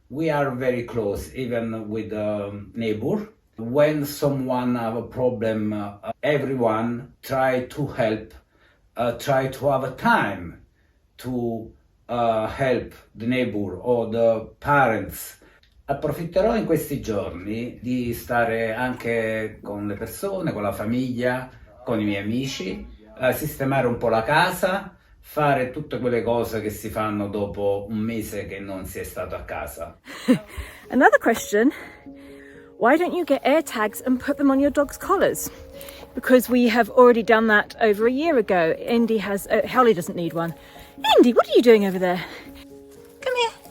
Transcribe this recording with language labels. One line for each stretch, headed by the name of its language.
English: We are very close even with the neighbor. When someone have a problem, everyone try to help, try to have a time to help the neighbor or the parents.
Italian: Approfitterò in questi giorni di stare anche con le persone, con la famiglia, con i miei amici, sistemare un po' la casa, fare tutte quelle cose che si fanno dopo un mese che non si è stato a casa.
English: Another question. Why don't you get air tags and put them on your dog's collars? Because we have already done that over a year ago. Indy has, Holly doesn't need one. Indy, what are you doing over there? Come here.